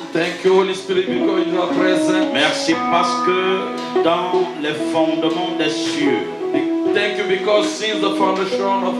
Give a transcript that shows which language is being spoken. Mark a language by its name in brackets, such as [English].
[English] Thank you, Holy Spirit, because you are present. [French] Merci parce que dans les fondements des cieux, [English] thank you because since the foundation of